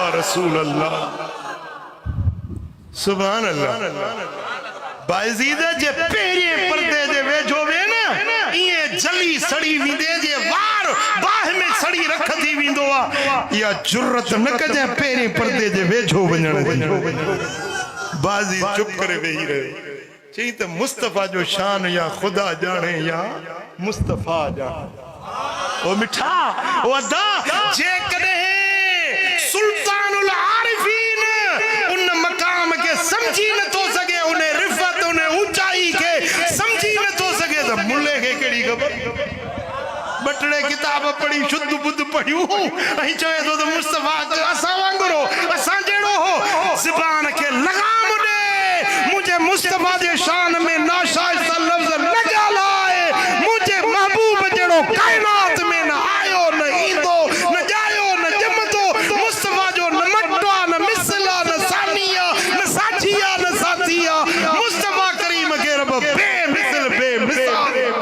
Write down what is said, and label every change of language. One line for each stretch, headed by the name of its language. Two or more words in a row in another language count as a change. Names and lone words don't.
Sindhi: रसूल अल्लाह
Arabic: سبحان الله
Sindhi: बायजीद जे पेरे पर्दे जे वेझो वे ना ये जली सड़ी विंदे जे वार बाह में सड़ी रख थी विंदो आ या जुर्रत न कजे पेरे पर्दे जे वेझो वणण बाजी चुप करे वेही रहे चई त मुस्तफा जो शान या खुदा जाने या मुस्तफा जाने ओ मिठा ओ अदा जे कदे सुल्तानुल आरिफीन उन मकाम के समझी न तो सके उन्हें रिफत उन्हें ऊंचाई के समझी न तो सके तो मुल्ले के केड़ी खबर बटड़े किताब पढ़ी शुद्ध बुद्ध पढ़ियो अही चए तो मुस्तफा असा वांगुरो असा जेड़ो हो ज़बान के लगाम दे मुझे मुस्तफा दे शान में नाशाइस्ता लफ्ज न ॻाल्हाए मुझे महबूब जेड़ो कायनात में न आयो न ईंदो न जायो न जमदो मुस्तफा जो न मटवा न मिसला न सानिया न साथिया न साथिया मुस्तफा करीम के रब बेमिसल बेमिसाल